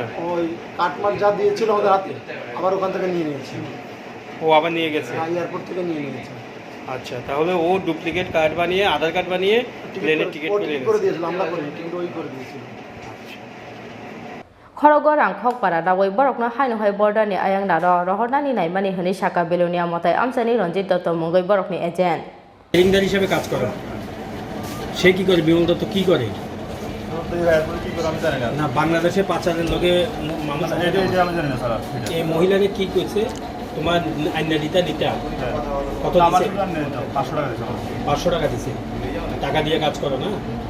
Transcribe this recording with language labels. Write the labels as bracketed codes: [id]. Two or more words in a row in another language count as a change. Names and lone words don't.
[bn] ওই কাটমার যা দিয়েছিল আমাদের হাতে, আবার ওখান থেকে নিয়ে নিয়েছি। ও আবার নিয়ে গেছে? হ্যাঁ, এয়ারপোর্ট থেকে নিয়ে নিয়েছে। আচ্ছা, তাহলে ও ডুপ্লিকেট কার্ড বানিয়ে, আধার কার্ড বানিয়ে প্লেনের টিকিট করে দিয়েছিল। আমরা করিনি, টিকিট ওই করে দিয়েছিল। [trp] খরগো Rangkhok para dawai borokno haino hai border ni ayang naro rohornani naimani hini shaka Belonia motai amsani Ranjit Dotto mungai borokni agent [bn] ট্রেনিংদার হিসেবে কাজ করে। সে কি করে? বিমল দত্ত কি করে? না, বাংলাদেশে পাচারের লোকে এই মহিলাকে কি কইছে? তোমার আইনা দিতা কত দিছে? 500 টাকা দিছে। টাকা দিয়ে কাজ করো না?